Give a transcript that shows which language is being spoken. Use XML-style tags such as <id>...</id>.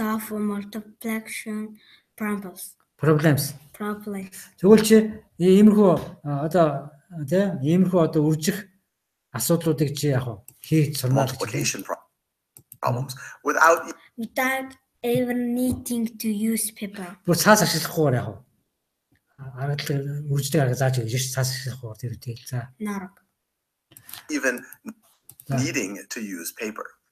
<en>of multiplication problems.</en> <mn>Тэгвэл чи иймэрхүү одоо тийм иймэрхүү одоо үржих асуудлуудыг чи яах вэ? Хийж сурмаар</mn> <en>problems without even needing to use paper.</en> <mn>Бүр цаас ашиглахгүйгээр яах вэ? Аргадлал үрждэг арга зааж өгч ш цаас ашиглахгүйгээр тэр үтэй. За.</mn> <en>Even needing to use paper.</en>